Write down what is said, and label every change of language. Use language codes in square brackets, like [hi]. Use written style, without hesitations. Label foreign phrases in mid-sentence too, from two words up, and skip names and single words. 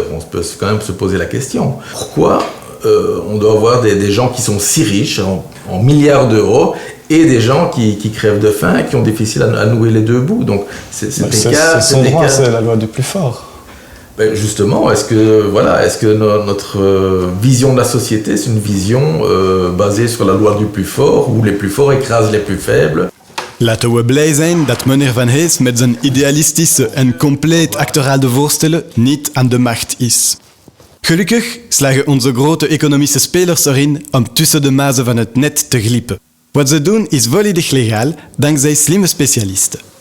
[fr] On peut quand même se poser la question. Pourquoi on doit avoir des gens qui sont si riches, en milliards d'euros, et des gens qui crèvent de faim et qui ont difficile à nouer les deux bouts? Donc c'est son droit, c'est la loi du plus fort. Ben justement, est-ce que notre vision de la société, c'est une vision basée sur la loi du plus fort, où les plus forts écrasent les plus faibles? [nl] Laten we blij zijn dat meneer Van Hees met zijn idealistische en compleet actorale voorstellen niet aan de macht is. Gelukkig slagen onze grote economische spelers erin om tussen de mazen van het net te glippen. Wat ze doen is volledig legaal, dankzij slimme specialisten.